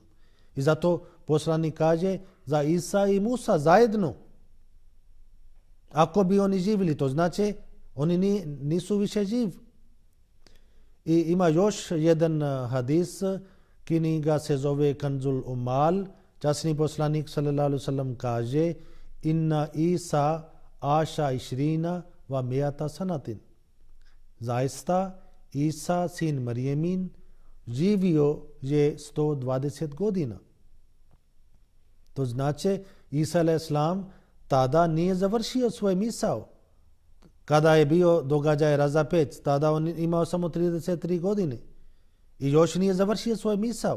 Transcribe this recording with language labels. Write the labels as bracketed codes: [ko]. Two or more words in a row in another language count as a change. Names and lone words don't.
[bs] I zato poslanik kaže za Isa i Musa zajedno. Ako bi oni živjeli, to znači oni nisu više živ. I ima još jedan hadis, knjiga se zove Kanzul Umal. Časni poslanik [ar] صلى الله عليه وسلم [bs] kaže: [ar] "إن عيسى عاش عشرين ومائة سنة." [bs] Zaista Isa sin Marijemin živio je 120 godina. To znači Isa a.s. tada nije završio svoj misao. Kada je bio događaj razapet, tada on imao samo 33 godine i još nije završio svoj misao.